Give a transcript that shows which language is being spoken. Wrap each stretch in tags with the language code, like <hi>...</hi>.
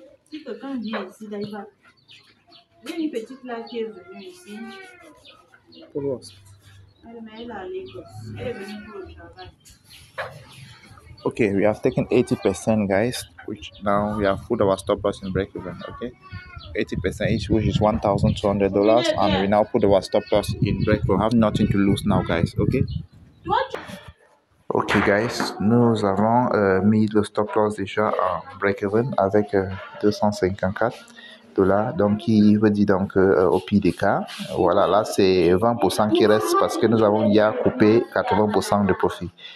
<fr>Si quelqu'un vient ici, il y a une petite là qui est venue ici. Elle est à Lagos. Elle est venue pour le travail.</fr> <en>Okay, we have taken 80%, guys, which now we have put our stop loss in break even. Okay, 80% each, which is $1,200, and we now put our stop loss in break even. We have nothing to lose now, guys. Okay. Ok, guys,</en> <fr>nous avons mis le stop loss déjà en break even avec $254. Donc, qui veut dire donc au pire des cas, voilà, là c'est 20% qui reste parce que nous avons déjà coupé 80% de profit.</fr>